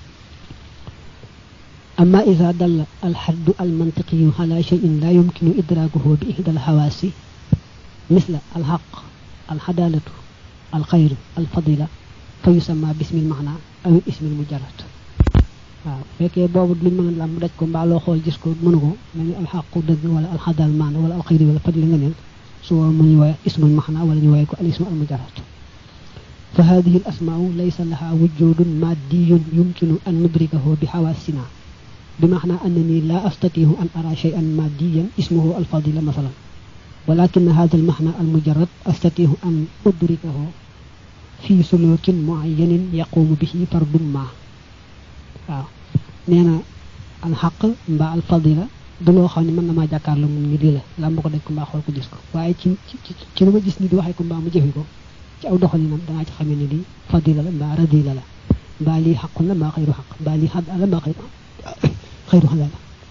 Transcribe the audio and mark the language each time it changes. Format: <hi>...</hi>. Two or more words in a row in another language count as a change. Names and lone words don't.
<ar>أما إذا دل الحد المنطقي على شيء لا يمكن إدراكه بإحدى الحواس مثل الحق العدالة الخير الفضيلة فيسمى باسم المعنى أو اسم المجرد</ar> <wo>waaw fekkee boobu luñ mën a làmb daj ko mbaa loo xool gis ko mënu ko mel ni alxaqu dëgg wala alxadal maan wala alxayri wala fadli nga neen su boobu mu ñu woowee</wo> <ar>اسم المعنى</ar> <wo>wala ñu woowee ko</wo> <ar>الاسم المجرد فهذه الأسماء ليس لها وجود مادي يمكن أن ندركه بحواسنا بمعنى أنني لا أستطيع أن أرى شيئا ماديا اسمه الفضيلة مثلا ولكن هذا المعنى المجرد أستطيع أن أدركه في سلوك معين يقوم به فرد ما</ar> <wo>waaw nee na alxaq mbaa alfadila du loo xam ne mën na maa jàkkaarloo moom ñu di la làmb ko daj ko mbaa xool ko gis ko waaye ci lu ma gis ni di waxee ko mbaa mu jëfe ko ci aw doxalinam dangaa ci xamee ne lii fadila la mbaa radila la mbaa lii xaqun la mbaa</wo> <ar>غير حق</ar> <wo>mbaa lii xad la mbaa xayru xada la</wo>